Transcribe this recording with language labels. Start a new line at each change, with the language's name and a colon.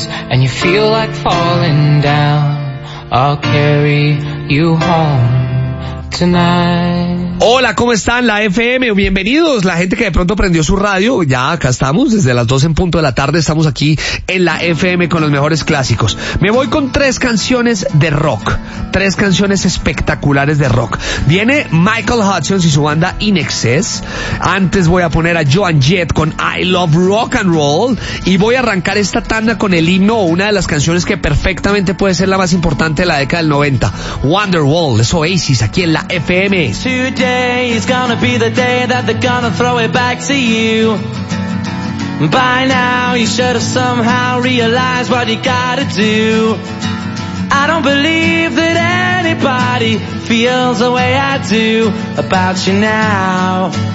English: And you feel like falling down, I'll carry you home tonight.
Spanish: Hola, ¿cómo están? La FM, bienvenidos. La gente que de pronto prendió su radio, ya acá estamos, desde las 12 en punto de la tarde, estamos aquí en la FM con los mejores clásicos. Me voy con tres canciones de rock, tres canciones espectaculares de rock. Viene Michael Hutchence y su banda In Excess. Antes voy a poner a Joan Jett con I Love Rock and Roll. Y voy a arrancar esta tanda con el himno, una de las canciones que perfectamente puede ser la más importante de la década del 90. Wonderwall, es Oasis, aquí en la FM.
English: Today is gonna be the day that they're gonna throw it back to you. By now you should have somehow realized what you gotta do. don't believe that anybody feels the way I do about you now.